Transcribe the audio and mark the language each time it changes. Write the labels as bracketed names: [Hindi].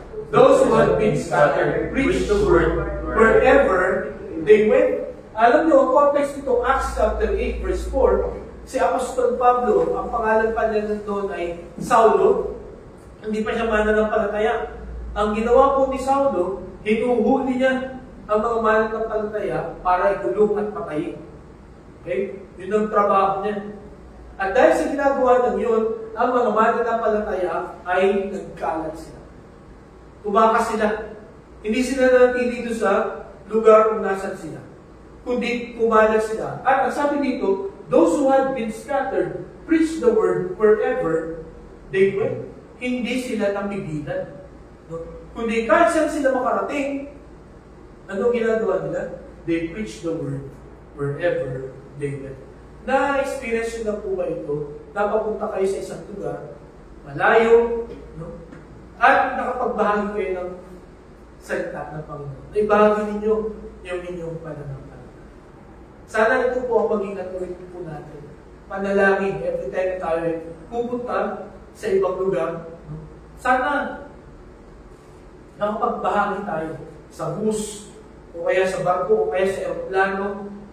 [English] Those who had been scattered preached the word wherever they went. [Filipino] Alam niyo, ang context nitong Acts chapter 8 verse 4, si Apostol Pablo, ang pangalan pa niya doon ay Saulo. Hindi pa siya mananampalataya. Ang ginawa po ni Saulo, hinuhuli niya ang mga mananampalataya para ikulong at patayin. Okay? Yun ang trabaho niya. At dahil sa ginagawa ng yun, ang mga mananampalataya ay nagkalat sila. Tumakas sila. Hindi sila nanatili doon sa lugar kung nasan sila, kundi kumalat sila. At ang sabi dito, [English] those who had been scattered preached the word wherever they went. [Filipino] Hindi sila namigilan. Kundi kahit saan sila makarating, ano ginagawa nila? [English] They preach the word wherever they went. [Filipino] Na-experience nyo na po ba ito? Napapunta kayo sa isang lugar, malayo, at nakapagbahagi kayo ng salita ng Panginoon. Naibahagi ninyo yung inyong pananampalataya. Sana ito po ang maging natuloy po natin. Panalangin, [English] every time [Filipino] tayo pupunta sa ibang lugar, sana nakapagbahagi tayo sa bus, o kaya sa barko, o kaya sa aeroplano.